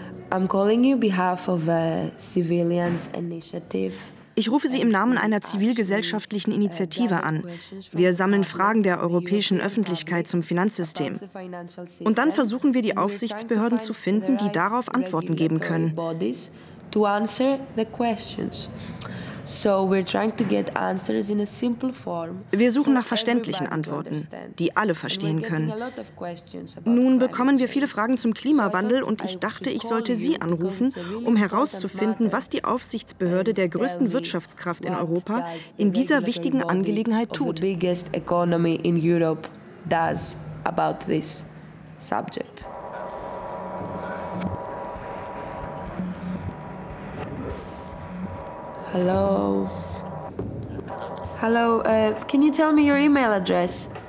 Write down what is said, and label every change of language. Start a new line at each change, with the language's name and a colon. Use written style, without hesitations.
English: I'm calling you behalf of a civilians initiative.
German: Ich rufe Sie im Namen einer zivilgesellschaftlichen Initiative an. Wir sammeln Fragen der europäischen Öffentlichkeit zum Finanzsystem. Und dann versuchen wir, die Aufsichtsbehörden zu finden, die darauf Antworten geben können.
English: To answer the questions. So we're trying to get answers in a simple form.
German: Wir suchen nach verständlichen Antworten, die alle verstehen können. Nun bekommen wir viele Fragen zum Klimawandel und ich dachte, ich sollte Sie anrufen, um herauszufinden, was die Aufsichtsbehörde der größten Wirtschaftskraft in Europa in dieser wichtigen Angelegenheit tut.
English: Biggest economy in Europe does about this subject. Hello. Hello, can you tell me your email address?